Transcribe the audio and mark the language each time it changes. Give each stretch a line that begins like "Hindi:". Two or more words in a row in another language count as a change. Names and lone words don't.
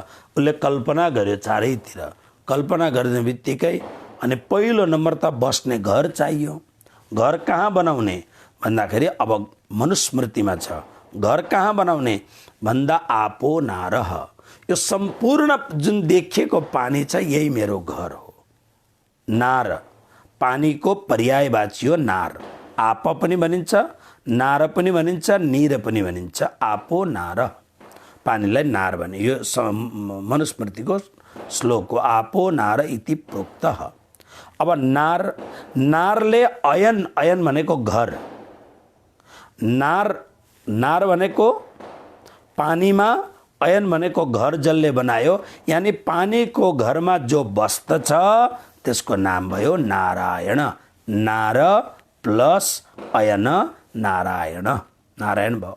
Nepali: उसले कल्पना गर्यो चारैतिर। कल्पना गर्ने बित्तिकै अनि पहिलो नम्बर त बस्ने घर चाहियो। घर कहाँ बनाउने भन्दाखेरि अब मनुस्मृतिमा छ। घर कहाँ बनाउने भन्दा
Sanskrit: आपो नारह,
Nepali: यो सम्पूर्ण जुन देखिएको पानी छ यही मेरो घर हो। नार पानीको पर्यायवाची हो नार। आप पनि भनिन्छ, नार पनि भनिन्छ, नीर पनि भनिन्छ।
Sanskrit: आपो नार,
Nepali: पानीलाई नार भने। यो मनुस्मृतिको श्लोक हो,
Sanskrit: आपो नार इति प्रोक्तः।
Nepali: अब नार, नारले अयन, अयन भनेको घर, नार, नार भनेको पानीमा, अयन भनेको घर जसले बनायो, यानी पानीको घरमा जो बस्दछ त्यसको नाम भयो नारायण। नार प्लस अयन नारायण, नारायण भयो।